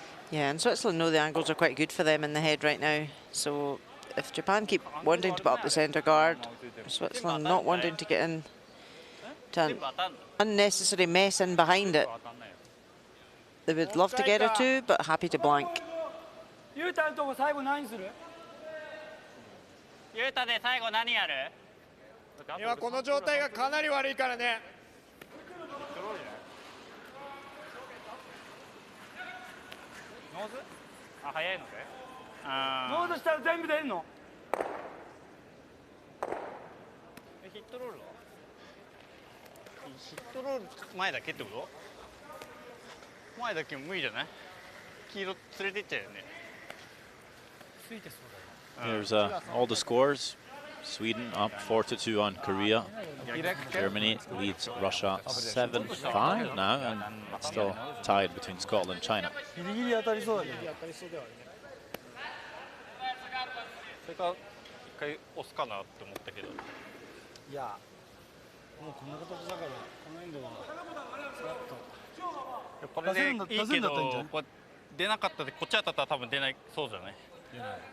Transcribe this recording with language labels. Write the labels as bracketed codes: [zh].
[en] Yeah, and Switzerland know the angles are quite good for them in the head right now. So if Japan keep wanting to put up the centre guard, Switzerland not wanting to get in to an unnecessary mess in behind it. They would love to get a 2, but happy to blank. [ja] ゆうたのとこ最後何する？ゆうたで最後何やる？今この状態がかなり悪いからね。ノーズ？あ、早いので？ノーズしたら全部出るの？ヒットロールは？ヒットロール前だけってこと？前だけ無理じゃない？黄色連れてっちゃうよね。ついてそうだよ。 [en] Here's all the scores. Sweden up 4-2 on Korea. Germany leads Russia 7-5 now, and still tied between Scotland and China. [ja] ギリギリ当たりそうだけど。当たりそうではあるね。それから一回押すかなって思ったけど。いや、もうこんな形だからこのエンドはこれでいいけど、これ出なかったでこっち当たったら多分出ないそうじゃない？出ない。